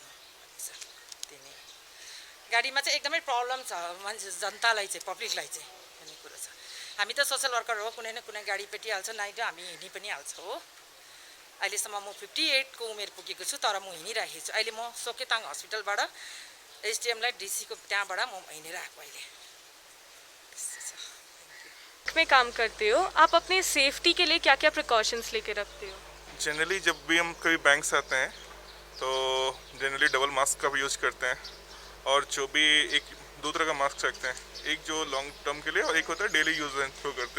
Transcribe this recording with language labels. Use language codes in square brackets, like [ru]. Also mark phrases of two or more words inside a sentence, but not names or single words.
[ne] त्यही नै, गाडीमा चाहिँ एकदमै प्रब्लम छ मान्छे, जनतालाई चाहिँ, पब्लिकलाई चाहिँ भन्ने कुरो छ। हामी त [en] social worker [ne] हो, कुनै न कुनै गाडी पेटिहाल्छ, नाइ त हामी हिँडी पनि हाल्छ हो। अहिलेसम्म म 58 को उमेर पुगेको छु, तर म हिँडिरहेको छु। अहिले म सोकेताङ हस्पिटलबाट एसडिएमलाई डीसी को त्यहाँबाट म हिँडेर आएको अहिले। [hi] में काम करते हो आप, अपने सेफ्टी के लिए क्या क्या प्रिकॉशंस लेके रखते हो? जनरली जब भी हम कभी बैंक्स आते हैं तो जनरली [en] double mask [hi] का भी यूज़ करते हैं, और जो भी एक 2 तरह का मास्क रखते हैं, एक जो [en] long term [hi] के लिए और एक होता है [en] daily use and throw [hi] करते हैं।